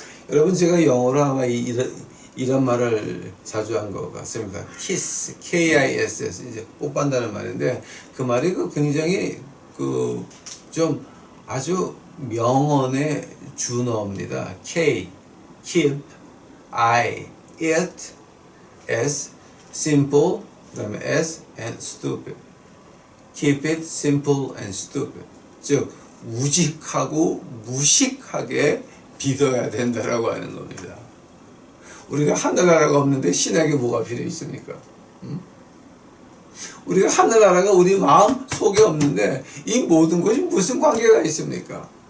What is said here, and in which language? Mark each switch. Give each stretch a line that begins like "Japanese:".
Korean: 여러분 제가 영어로 아마 이런 말을 자주 한 것 같습니다. kiss, K-I-S-S 이제 뽀빤다는 말인데 그 말이 굉장히 좀 아주 명언의 준어입니다. K, keep, I, it, S, simple, 그 다음에 S and stupid.
English: Keep it simple and stupid.
Korean: 즉 우직하고 무식하게 믿어야 된다라고 하는 겁니다. 우리가 하늘나라가 없는데 신학에 뭐가 필요 있습니까? 우리가 하늘나라가 우리 마음 속에 없는데 이 모든 것이 무슨 관계가 있습니까?